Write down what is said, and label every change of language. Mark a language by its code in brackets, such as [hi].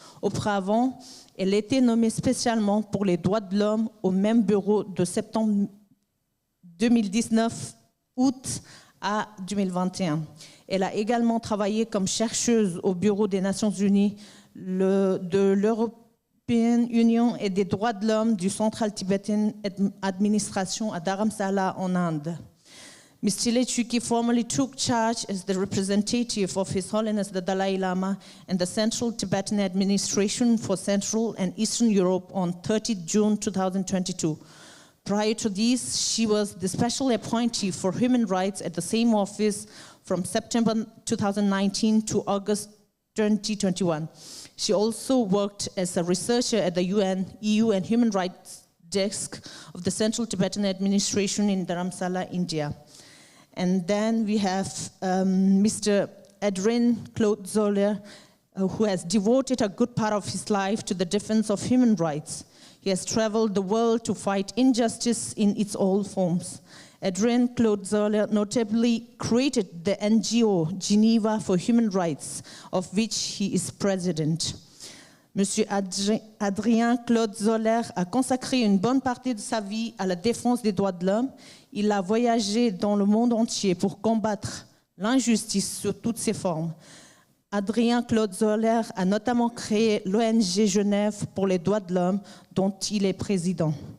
[fr] Auparavant, elle était nommée spécialement pour les droits de l'homme au même bureau de septembre 2019, août à 2021. Elle a également travaillé comme chercheuse au bureau des Nations Unies de l'European Union et des droits de l'homme du Central Tibetan Administration à Dharamsala en Inde. [en] Ms. Tile Choekyi formally took charge as the representative of His Holiness the Dalai Lama and the Central Tibetan Administration for Central and Eastern Europe on 30 June 2022. Prior to this, she was the special appointee for human rights at the same office from September 2019 to August 2021. She also worked as a researcher at the UN, EU and Human Rights Desk of the Central Tibetan Administration in Dharamsala, India. And then we have Mr. Adrien Claude Zoller, who has devoted a good part of his life to the defense of human rights. He has traveled the world to fight injustice in its all forms. Adrien Claude Zoller notably created the NGO Geneva for Human Rights, of which he is president. [fr] Monsieur Adrien Claude Zoller a consacré une bonne partie de sa vie à la défense des droits de l'homme. Il a voyagé dans le monde entier pour combattre l'injustice sous toutes ses formes. Adrien Claude Zoller a notamment créé l'ONG Genève pour les droits de l'homme, dont il est président.